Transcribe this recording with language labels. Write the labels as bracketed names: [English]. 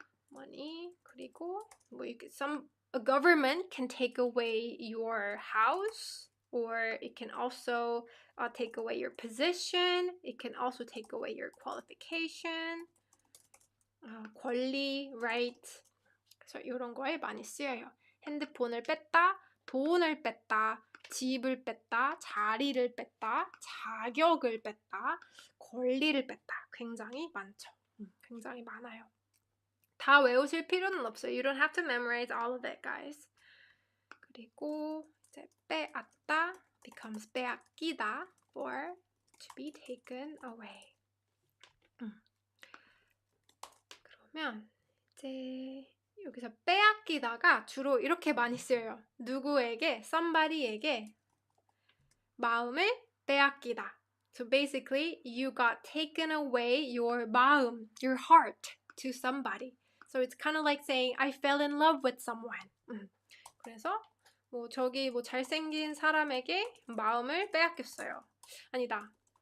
[English] Money, 그리고 a government can take away your house, or it can also take away your position. It can also take away your qualification, 권리, right? [Korean] 그래서 이런 거에 많이 쓰여요. 핸드폰을 뺐다, 돈을 뺐다, 집을 뺐다, 자리를 뺐다, 자격을 뺐다, 권리를 뺐다. 굉장히 많죠. 굉장히 많아요. 다 외우실 필요는 없어요. [English] You don't have to memorize all of it, guys. [Korean] 그리고 이제 [English] 빼앗다 becomes 빼앗기다 or to be taken away. [Korean] 그러면 이제 여기서 빼앗기다가 주로 이렇게 많이 쓰여요. 누구에게, somebody에게 마음을 빼앗기다. [English] So basically, you got taken away your 마음, your heart to somebody. So it's kind of like saying, I fell in love with someone. [Korean] 그래서 저기 잘생긴 사람에게 마음을 빼앗겼어요. 아니다.